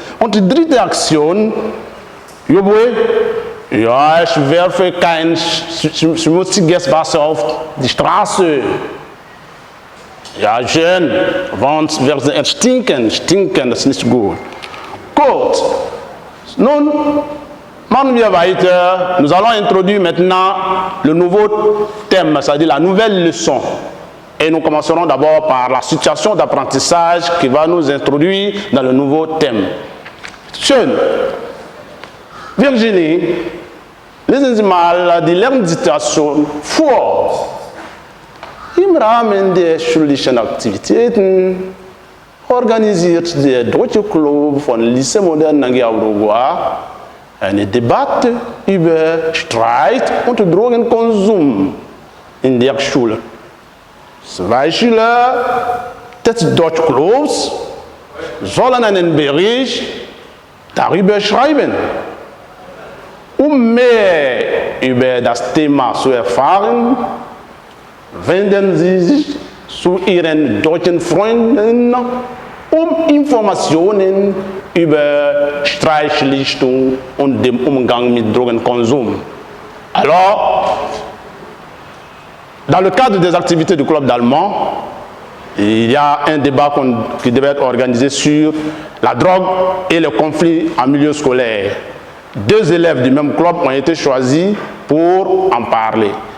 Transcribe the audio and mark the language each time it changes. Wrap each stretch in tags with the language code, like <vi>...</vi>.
<de>Und die dritte Aktion, Jobwe, ja, ich werfe kein schmutziges Wasser auf die Straße. Ja, schön, sonst wird es stinken, das ist nicht gut. Gut, nun machen wir weiter.</de> <fr>Nous allons introduire maintenant le nouveau thème, c'est-à-dire la nouvelle leçon. Et nous commencerons d'abord par la situation d'apprentissage qui va nous introduire dans le nouveau thème.</fr> <de>Schön. Virginie, lesen Sie mal die Lernsituation vor. Im Rahmen der schulischen Aktivitäten organisiert der Deutsche Club von Lycée Moderne Nangia-Uruguay eine Debatte über Streit und Drogenkonsum in der Schule. 2 Schüler des Deutschen Clubs sollen einen Bericht darüber schreiben. Um mehr über das Thema zu erfahren, wenden Sie sich zu Ihren deutschen Freunden um Informationen über Streitschlichtung und den Umgang mit Drogenkonsum.</de> <fr>Alors, dans le cadre des activités du club d'allemand, il y a un débat qui devait être organisé sur la drogue et le conflit en milieu scolaire. 2 élèves du même club ont été choisis pour en parler.</fr>